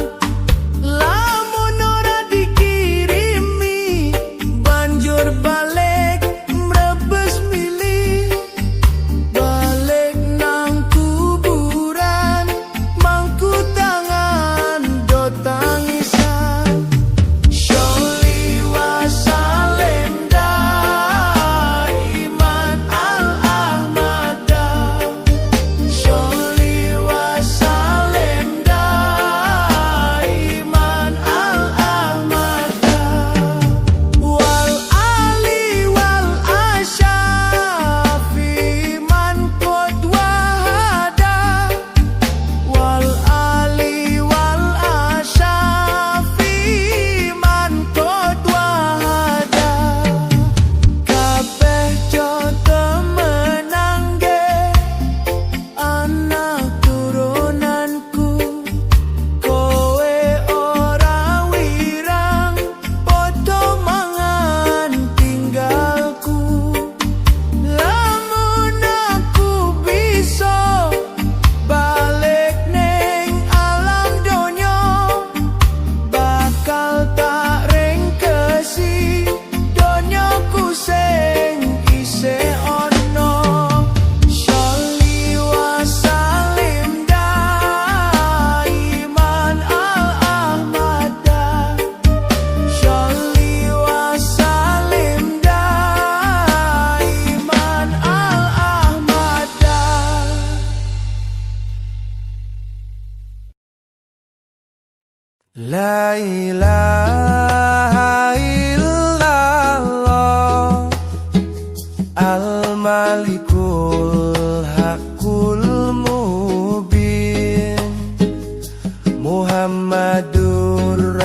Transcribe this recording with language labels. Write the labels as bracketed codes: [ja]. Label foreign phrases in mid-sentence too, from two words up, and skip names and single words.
[jv] Lamun ora dikirimi banjur balik mrebes mili, balik nang kuburan mangku tangan do tangisan. [ar] صلِّ وسلِّم دائماً الأحمدا، صلِّ وسلِّم دائماً الأحمدا، والآل والأصحاب من قد وحّدا، والآل والأصحاب من قد وحّدا. [jv] Kabeh coto menangge anak turunanku, kowe ora wirang podo mangan tinggalku. Lamun aku bisa balik ning alam donya, bakal tak ringkesi donyaku sing isih ono. [ar] صلِّ وسلِّم دائماً الأحمدا، صلِّ وسلِّم دائماً الأحمدا. لا إله إلا الله الملك الحق المبين، محمدٌ